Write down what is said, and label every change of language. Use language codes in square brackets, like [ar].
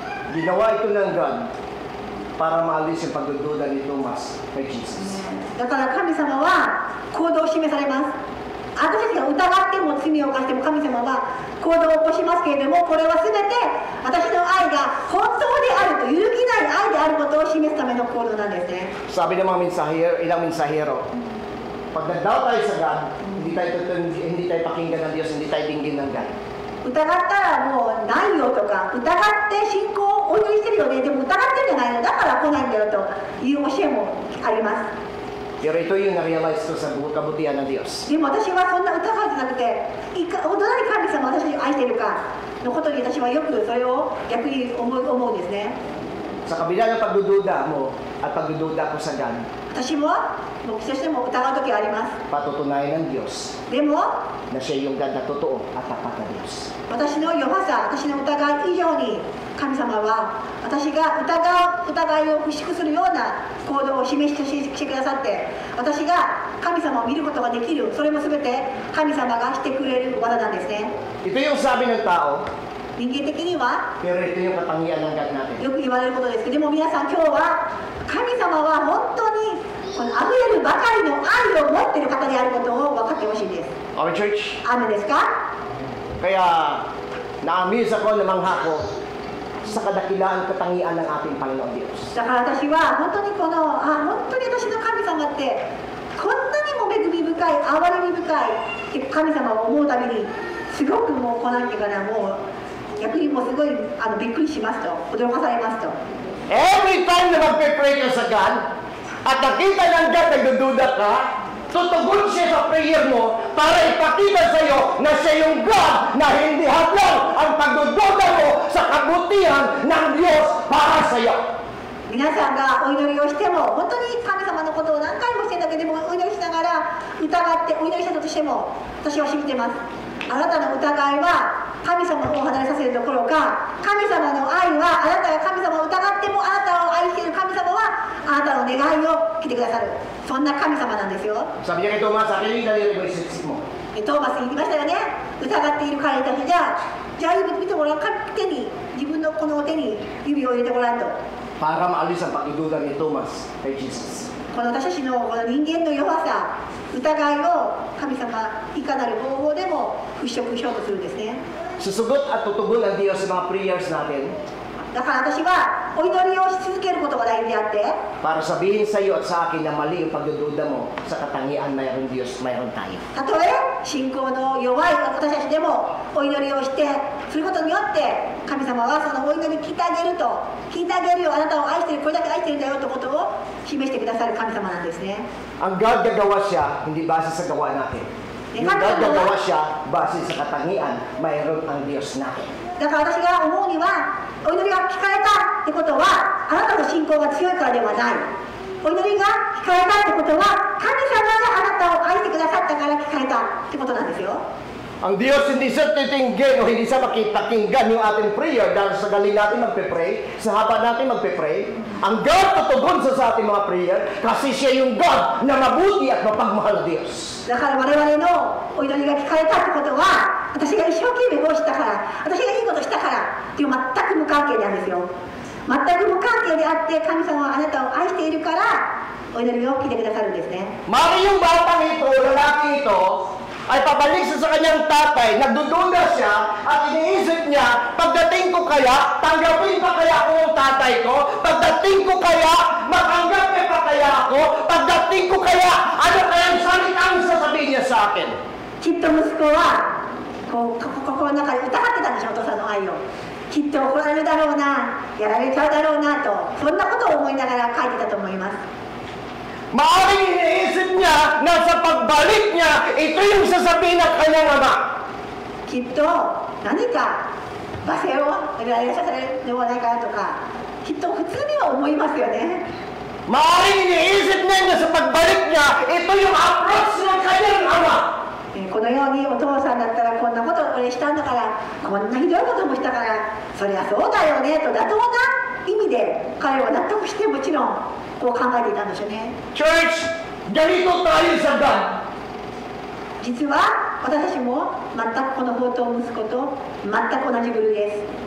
[tl] Ginawa ito ng God para maalis yung pagdududa ni Thomas kay Jesus. [ja] だから神様は行動を示されます。私たちが疑っても罪を犯しても神様は行動を起こしますけれども、これは全て私の愛が本当であると、揺るぎない愛であることを示すための行動なんですね。 [tl] Sabi ng mga mensahero, ilang mensahero, pag nag-doubt tayo sa God, hindi tayo pakinggan ng Diyos, hindi tayo dinggin ng God. [ja] 疑ったらもうないよとか、疑って信仰をお祈りしてるよね、でも疑ってるんじゃないの、だから来ないんだよという教えもあります。 [tl] Pero ito yung na-realize ko sa kabutihan ng Diyos. [ja] でも私はそんな疑うんじゃなくて、本当に神様は私に愛しているかのことに私はよくそれを逆に思うんですね。 [tl] Sa kabila ng pagdududa mo at pagdududa ko sa God, [ja] 私も牧師としても疑う時があります。 [tl] patutunayan ng Diyos [ja] でも [tl] na siya yung God na totoo at tapat na Diyos. [ja] 私の弱さ、私の疑い以上に神様は私が疑いを払拭するような行動を示してくださって、私が神様を見ることができる、それも全て神様がしてくれる技なんですね。 [tl] Ito yung sabi ng tao, [ja] 人間的には [tl] pero ito yung katangian ng God natin. [ja] よく言われることですけど、でも皆さん今日は神様は本当にこの溢れるばかりの愛を持っている方であることを分かってほしいです。 [en] Okay, church? [ja] アーメンですか？ [tl] Kaya na-amaze ako, namangha ko sa kadakilaan katangian ng ating Panginoon Diyos. [ja] だから私は本当に本当に私の神様ってこんなにも恵み深い、憐れみ深い神様を思うたびにすごくもうこうなんていうかな、もう逆にもうすごいびっくりしますと、驚かされますと。 [tl] Every time na magpe-pray ka sa God at nakita ng God nagdududa ka, tutugon siya sa prayer mo para ipakita sa iyo na siya yung God na hindi hadlang ang pagdududa mo sa kabutihan ng Diyos para sa iyo. [ja] 皆さんがお祈りをしても本当に神様のことを何回もしてんだけども、お祈りしながら疑ってお祈りしたとしても私は信じてます。あなたの疑いは神様を離れさせるどころか、神様の愛はあなたが神様を疑ってもあなたを愛している神様はあなたの願いを聞いてくださる、そんな神様なんですよ。 [tl] Sabi niya kay Tomas, akin yung daliri mo isip mo. [ja] トーマス言いましたよね。疑っている彼たちじゃあ見てごらん、手に自分のこの手に指を入れてごらんと。 [tl] Para maalis ang pagdududa ni Tomas kay Jesus. [ja] この私たちのこの人間の弱さ、疑いを神様いかなる方法でも払拭しようとするんですね。 [tl] Susugot at tutugon ang Diyos sa mga prayers natin [ja] だから私はお祈りをし続けることが大事であって、 [tl] para sabihin sa iyo at sa akin na mali yung pagdududa mo sa katangian mayroon Diyos, mayroon tayo. [ja] たとえ信仰の弱い私たちでもお祈りをしてすることによって神様はそのお祈りに聞いてあげるよ、あなたを愛している、これだけ愛しているんだよということを示してくださる神様なんですね。 [tl] Ang God gagawa siya, hindi base sa gawa natin. Yung God gagawa siya, base sa katangian, mayroon ang Diyos natin. [ja] だから私が思うには、お祈りが聞かれたってことはあなたの信仰が強いからではない。お祈りが聞かれたってことは神様があなたを愛してくださったから聞かれたってことなんですよ。 [tl] Ang Diyos hindi sa titinggin o hindi sa makipakinggan yung ating prayer dahil sa galing natin magpe-pray, sa haba natin magpe-pray. Ang God tutugon sa ating mga prayer kasi siya yung God na mabuti at mapagmahal na Diyos. [ja] だから我々のお祈りが聞かれたってことは私が一生懸命こうしたから私がいいことしたからっていう全く無関係なんですよ。全く無関係であって神様はあなたを愛しているからお祈りを聞いてくださるんですね。 [tl] Mari yung batang ito, lalaki ito, ay pabalik sa kanyang tatay, nagdududa siya at iniisip niya, pagdating ko kaya, tanggapin pa kaya ako ng tatay ko? Pagdating ko kaya, matanggap niya pa kaya ako? Pagdating ko kaya, ano kaya ang salitang sasabihin niya sa akin? [ja] きっと息子は心の中で疑ってたんでしょ、お父さんの愛を。きっと怒られるだろうな、やられちゃうだろうなと、そんなことを思いながら書いてたと思います。 [tl] Maaaring iniisip niya na sa pagbalik niya, ito yung sasabihin ng kanyang ama. [ja] きっと何か罵声をいらされるではないかなとか、きっと普通には思いますよね。 [tl] Maaaring iniisip niya na sa pagbalik niya, ito yung approach ng kanyang ama. [ja] このようにお父さんだったらこんなことを俺したんだから、こんなひどいこともしたから、そりゃそうだよねと妥当な意味で彼は納得してもちろんこう考えていたんでしょうね。 [tl] Church, ganito tayo sa God. [ja] 実は私たちも全くこの宝刀息子と全く同じ部類です。